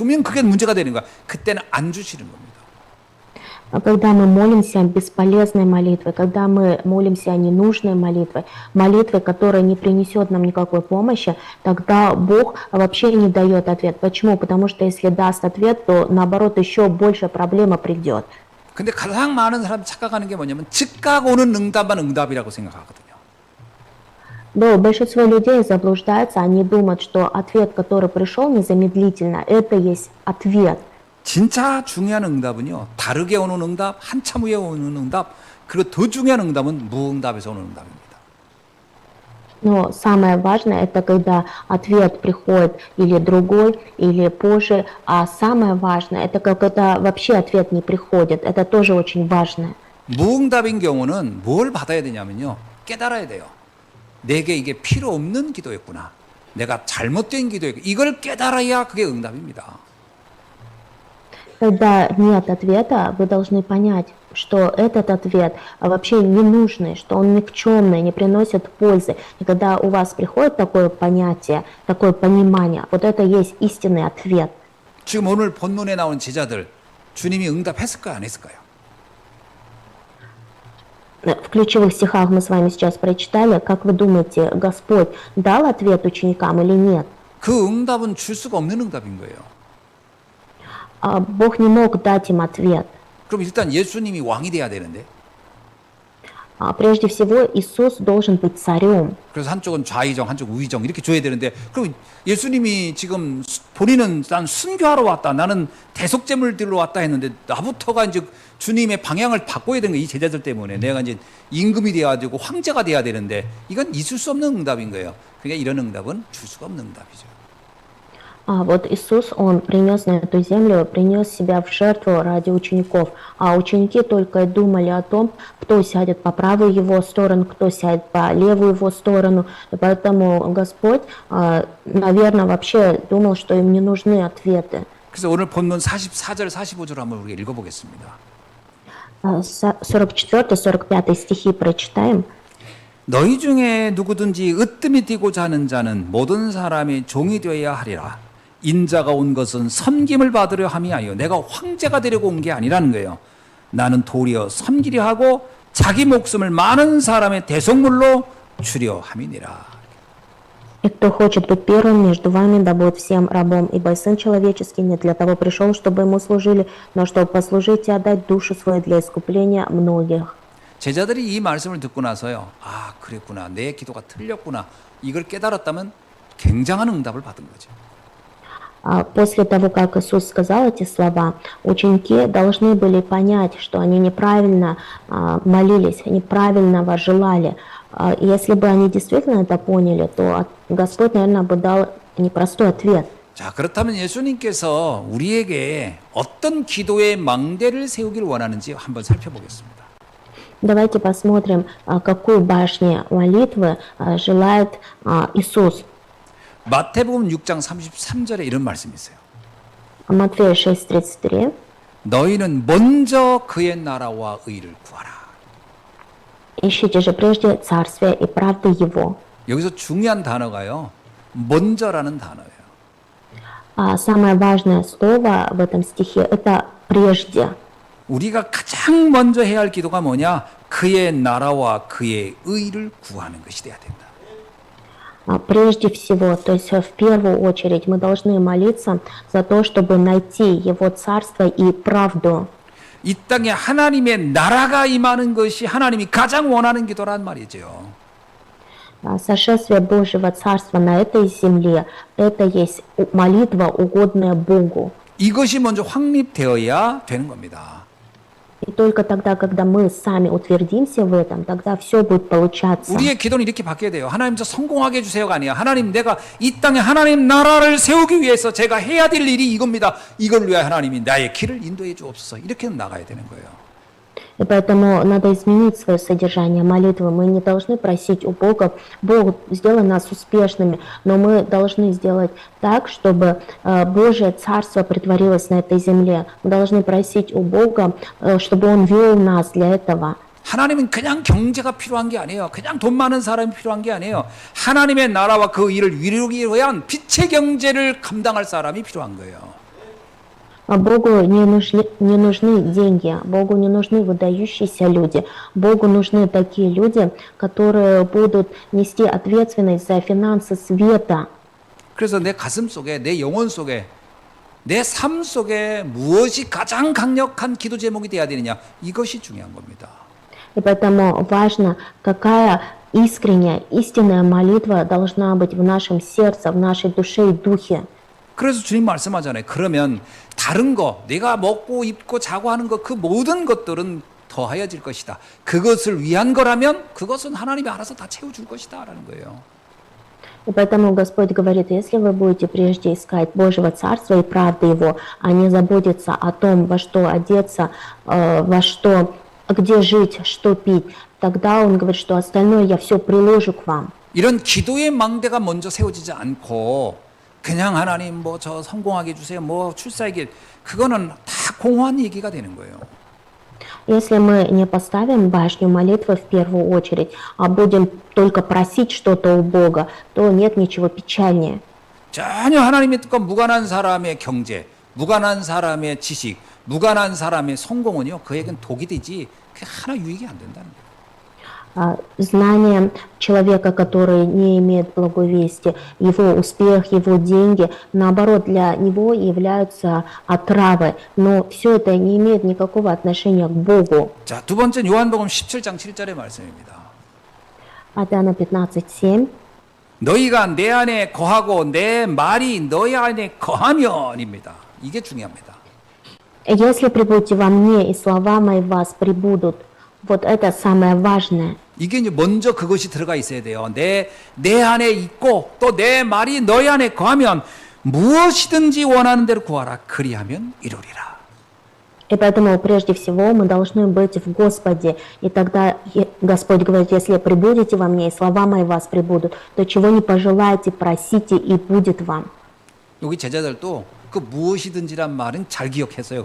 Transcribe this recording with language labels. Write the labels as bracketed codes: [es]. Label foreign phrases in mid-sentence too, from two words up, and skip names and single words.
[ko] 주면 그게 문제가 되는 거야. 그때는 안 주시는 겁니다. [ru] Когда мы молимся бесполезной молитвой, когда мы молимся ненужной молитвой, молитвой, которая не принесет нам никакой помощи, тогда Бог вообще не дает ответ. Почему? Потому что если даст ответ, то наоборот еще больше проблема придет. [ko] 근데 가장 많은 사람이 착각하는 게 뭐냐면 즉각 오는 응답만 응답이라고 생각하거든요. [ru] Но большинство людей заблуждаются, они думают, что ответ, который пришел незамедлительно, это есть ответ. [ko] 진짜 중요한 응답은요. 다르게 오는 응답, 한참 후에 오는 응답, 그리고 더 중요한 응답은 무응답에서 오는 응답입니다. [ru] Но самое важное, это когда ответ приходит или другой, или позже. А самое важное, это когда вообще ответ не приходит. Это тоже очень важно. [ko] 무응답인 경우는 뭘 받아야 되냐면요. 깨달아야 돼요. 내게 이게 필요 없는 기도였구나. 내가 잘못된 기도였구나. 이걸 깨달아야 그게 응답입니다. [ru] Когда нет ответа, вы должны понять, что этот ответ вообще ненужный, что он никчемный, не приносит пользы. И когда у вас приходит такое понятие, такое понимание, вот это есть истинный ответ. [ko] 지금 오늘 본문에 나온 제자들 주님이 응답했을까요? 안 했을까요? [ru] В ключевых стихах мы с вами сейчас прочитали. Как вы думаете, Господь дал ответ ученикам или нет? [ko] 그 응답은 줄 수가 없는 응답인 거예요. [ru] Бог не мог дать им ответ. [ko] 그럼 일단 예수님이 왕이 돼야 되는데. [ru] Прежде всего, Иисус должен быть царем. [ko] 그래서 한쪽은 좌의정, 한쪽 우의정 이렇게 줘야 되는데 그럼 예수님이 지금 본인은 난 순교하러 왔다. 나는 대속제물 들러 왔다 했는데 나부터가 이제 주님의 방향을 바꿔야 되는 거예요. 이 제자들 때문에. 내가 이제 임금이 돼야 되고 황제가 돼야 되는데 이건 있을 수 없는 응답인 거예요. 그러니까 이런 응답은 줄 수가 없는 응답이죠. [ru] Вот Иисус, Он принес на эту землю, принес себя в жертву ради учеников. А ученики только думали о том, кто сядет по правую его сторону, кто сядет по левую его сторону. И поэтому Господь, наверное, вообще думал, что им не нужны ответы. [ko] 그래서 오늘 본문 44절, 45절 한번 우리가 읽어보겠습니다. [ru] 44-45 стихи прочитаем. [ko] 너희 중에 누구든지 으뜸이 뛰고자 하는 자는 모든 사람의 종이 되어야 하리라. 인자가 온 것은 섬김을 받으려 함이 아니요 내가 황제가 되려고 온 게 아니라는 거예요. 나는 도리어 섬기려 하고 자기 목숨을 많은 사람의 대속물로 주려 함이니라. [ru] И кто хочет быть первым между вами, да будет всем рабом, ибо Сын Человеческий не для того пришел, чтобы ему служили, но чтобы послужить и отдать душу свою для искупления многих. [ko] 제자들이 이 말씀을 듣고 나서요. 아, 그랬구나. 내 기도가 틀렸구나. 이걸 깨달았다면 굉장한 응답을 받은 거죠. [ru] После того, как Иисус сказал эти слова, ученики должны были понять, что они неправильно молились, неправильно желали. Если бы они действительно это поняли, то Господь, наверное, бы дал непростой ответ. [ko] 자, 그렇다면 예수님께서 우리에게 어떤 기도의 망대를 세우기를 원하는지 한번 살펴보겠습니다. [ru] Давайте посмотрим, какую башню молитвы желает Иисус. [ko] 마태복음 6장 33절에 이런 말씀이 있어요. [ru] Матфея 6:33. [ko] 너희는 먼저 그의 나라와 의를 구하라. [ru] Ищите же прежде царствие и правды Его. [ko] 여기서 중요한 단어가요. 먼저라는 단어예요. [ru] Самое важное слово в этом стихе – это «прежде». [ko] 우리가 가장 먼저 해야 할 기도가 뭐냐? 그의 나라와 그의 의를 구하는 것이 돼야 된다. [ru] Прежде всего, то есть в первую очередь, мы должны молиться за то, чтобы найти Его царство и правду. [ko] 이 땅에 하나님의 나라가 임하는 것이 하나님이 가장 원하는 기도란 말이죠. [ru] Сошествие Божьего Царства на этой земле – это есть молитва, угодная Богу. [ko] 이것이 먼저 확립되어야 되는 겁니다. [ru] И только тогда, когда мы сами утвердимся в этом, тогда все будет получаться. [ko] 우리의 기도는 이렇게 바뀌어야 돼요. 하나님 저 성공하게 해주세요가 아니야. 하나님 내가 이 땅에 하나님 나라를 세우기 위해서 제가 해야 될 일이 이겁니다. 이걸 위해 하나님이 나의 길을 인도해 주옵소서. 이렇게 나가야 되는 거예요. [ru] И поэтому надо изменить свое содержание молитвы. Мы не должны просить у Бога: Бог, сделай нас успешными, но мы должны сделать так, чтобы Божье Царство притворилось на этой земле. Мы должны просить у Бога, чтобы Он вел нас для этого. [ko] 하나님은 그냥 경제가 필요한 게 아니에요. 그냥 돈 많은 사람이 필요한 게 아니에요. 하나님의 나라와 그 일을 이루기 위한 빛의 경제를 감당할 사람이 필요한 거예요. [ru] Богу не нужны деньги, Богу не нужны выдающиеся люди. Богу нужны такие люди, которые будут нести ответственность за финансы света. [ko] 그래서 내 가슴 속에, 내 영혼 속에, 내 삶 속에 무엇이 가장 강력한 기도 제목이 돼야 되느냐, 이것이 중요한 겁니다. [ru] И поэтому важно, какая искренняя, истинная молитва должна быть в нашем сердце, в нашей душе и духе. [ko] 그래서 주님 말씀하잖아요. 그러면 다른 거, 내가 먹고 입고 자고 하는 것, 그 모든 것들은 더하여질 것이다. 그것을 위한 거라면 그것은 하나님이 알아서 다 채워줄 것이다 라는 거예요. [ru] И поэтому Господь говорит: если вы будете прежде искать Божьего Царства и правды Его, а не заботиться о том, во что одеться, где жить, что пить, тогда Он говорит, что остальное я все приложу к вам. [ko] 이런 기도의 망대가 먼저 세워지지 않고 그냥 하나님 뭐 저 성공하게 해주세요. 뭐 출사하게, 그거는 다 공허한 얘기가 되는 거예요. [ru] Если мы не поставим башню молитвы в первую очередь, а будем только просить что-то у Бога, то нет ничего печальнее. [ko] 전혀 하나님의 뜻과 무관한 사람의 경제, 무관한 사람의 지식, 무관한 사람의 성공은요, 그에겐 독이 되지 그게 하나 유익이 안 된다는 거예요. [ru] Знание человека, который не имеет благой вести, его успех, его деньги, наоборот, для него являются отравой. Но все это не имеет никакого отношения к Богу. [ko] 자, 두 번째 요한복음 17장 7절의 말씀입니다. [ru] От Иоанна 15:7. [ko] 너희가 내 안에 거하고 내 말이 너희 안에 거하면입니다. 이게 중요합니다. [ru] Если прибудете во мне, и слова мои в вас прибудут, вот это самое важное. [ko] 이게 이제 먼저 그것이 들어가 있어야 돼요. 내 안에 있고 또 내 말이 너희 안에 거하면 무엇이든지 원하는 대로 구하라. 그리하면 이루리라. [ru] И поэтому прежде всего мы должны быть в Господе. И тогда Господь говорит: если прибудете во мне, и слова мои в вас прибудут, то чего не пожелаете, просите, и будет вам. [ko] 여기 제자들도 그 무엇이든지란 말은 잘 기억했어요.